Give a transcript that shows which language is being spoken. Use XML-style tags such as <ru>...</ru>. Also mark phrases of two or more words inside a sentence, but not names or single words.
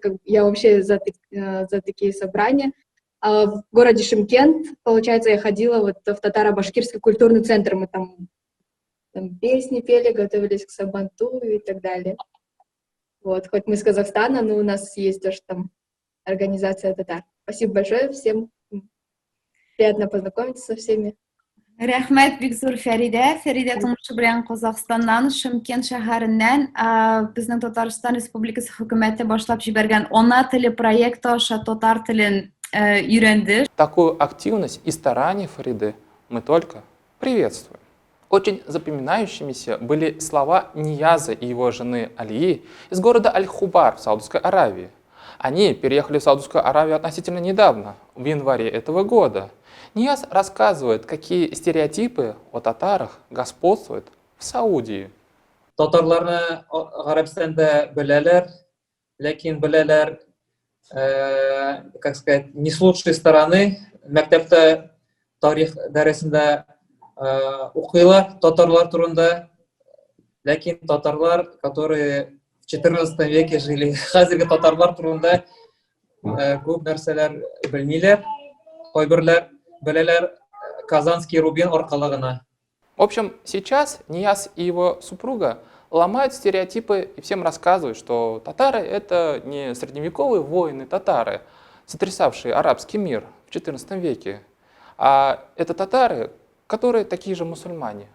<ru>Я вообще за такие собрания. В городе Шымкент, получается, я ходила вот в татаро-башкирский культурный центр. Мы там песни пели, готовились к сабанту и так далее. Вот, хоть мы из Казахстана, но у нас есть тоже там организация татар. Спасибо большое всем. Приятно познакомиться со всеми.</ru> <tt>Рәхмәт бик зур Фәридә. Фәридә тумышы белән Казахстаннан, Шымкент шәһәреннән безнең Татарстан Республикасы хөкүмәте башлап җибәргән Ана теле проекты аша татар телен өйрәнде.</tt> <ru>Такую активность и старания Фариды мы только приветствуем. Очень запоминающимися были слова Нияза и его жены Алии из города Аль-Хубар в Саудовской Аравии. Они переехали в Саудовскую Аравию относительно недавно, в январе этого года. Нияз рассказывает, какие стереотипы о татарах господствуют в Саудии.</ru> <tt>Татарларны Гарәбстанда беләләр, ләкин беләләр,</tt> <ru>как сказать, не с лучшей стороны.</ru> <tt>Мәктәптә тарих дәресендә укыйлар татарлар турында, ләкин татарлар,</tt> <ru>которые в 14 веке жили,</ru> <tt>хәзерге татарлар турында күп нәрсәләр белмиләр, кайберләр беләләр Казанский Рубин аркылы гына.</tt> <ru>В общем, сейчас Нияз и его супруга ломают стереотипы и всем рассказывают, что татары — это не средневековые воины-татары, сотрясавшие арабский мир в XIV веке, а это татары, которые такие же мусульмане.</ru>